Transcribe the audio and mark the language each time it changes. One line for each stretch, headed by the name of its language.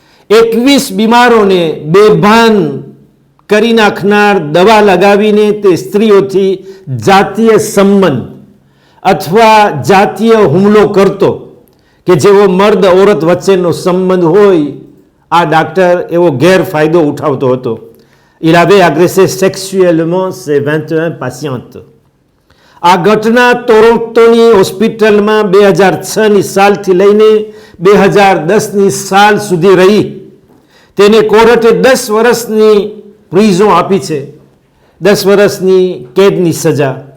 Gujarati: 21 બીમારોને બેભાન કરી નાખનાર દવા લગાવીને તે સ્ત્રીઓથી જાતીય સંબંધ અથવા જાતીય હુમલો કરતો કે જેવો મર્દ ઓરત વચ્ચેનો સંબંધ હોય, આ ડાક્ટર એવો ગેરફાયદો ઉઠાવતો હતો.
French: Il avait agressé sexuellement ses 21 patientes.
Gujarati: આ ઘટના ટોરોન્ટોની હોસ્પિટલમાં 2006ની સાલથી લઈને 2010ની સાલ સુધી રહી. તેને કોર્ટે 10 વર્ષની પ્રિઝન આપી છે, 10 વર્ષની કેદની સજા.